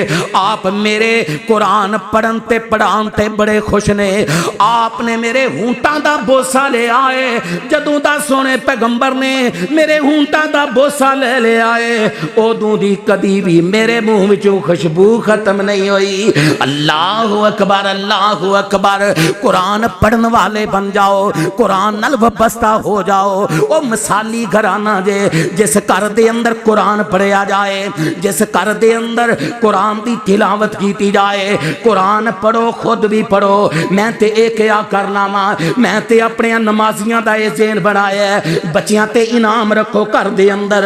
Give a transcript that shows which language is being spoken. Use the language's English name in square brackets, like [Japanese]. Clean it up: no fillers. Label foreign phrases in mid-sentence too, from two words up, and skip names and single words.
[Punjabi] آپ میرے قرآن پڑھن تے پڑھان تے بڑے خوش نے. آپ نے میرے ہونٹاں دا بوسہ لے آئے، جدوں دا سوہنے پیغمبر نے میرے ہونٹاں دا بوسہ لے لیا ہے، اودوں دی کدی بھی میرے منہ وچوں خوشبو ختم نہیں ہوئی. [Arabic] الله أكبر، الله أكبر. [Punjabi] قرآن پڑھن والے بن جاؤ، قرآن نال وابستہ ہو جاؤ. او مثالی گھرانہ جے جس گھر دے اندر قرآن پڑھیا جائے، جس گھر دے اندر قرآن دی تلاوت کی جائے. قرآن پڑھو، خود بھی پڑھو. میں تے یہ کیا کرنا واں، میں تے اپنے نمازیاں دا یہ ذہن بنایا ہے، بچیاں تے انعام رکھو گھر دے اندر.